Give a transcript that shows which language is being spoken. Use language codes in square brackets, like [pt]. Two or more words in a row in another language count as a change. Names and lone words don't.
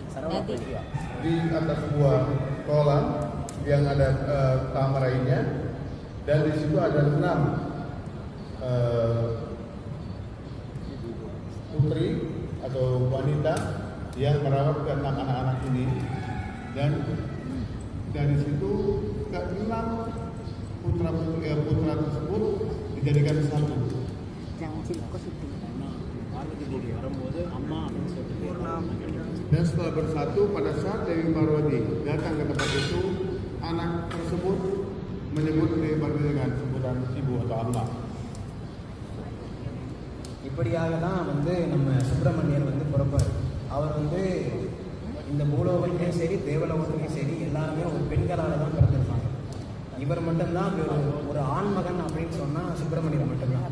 [id] Di atas sebuah kolam yang ada kamar lainnya, dan di situ ada 6 putri atau wanita yang merawat ke 6 anak-anak ini, dan dari situ ke-6 putra tersebut dijadikan satu. Jangan cilokos itu. Dan setelah bersatu, pada saat Dewi Parwati datang ke tempat itu, anak tersebut menyebut Dewi Parwati dengan sebutan Ibu atau Amma. [ta] இப்படியாக தான் நம்ம சுப்பிரமணியர் பிறப்பார். அவர் இந்த பூலோகத்திலையும் சரி தேவலோகத்திலையும் சரி எல்லாருமே ஒரு பெண்களால் தான் பிறந்திருப்பாங்க. இவர் மட்டும்தான் ஒரு ஆண்மகன் அப்படின்னு சொன்னால் சுப்பிரமணியர் மட்டும்தான்.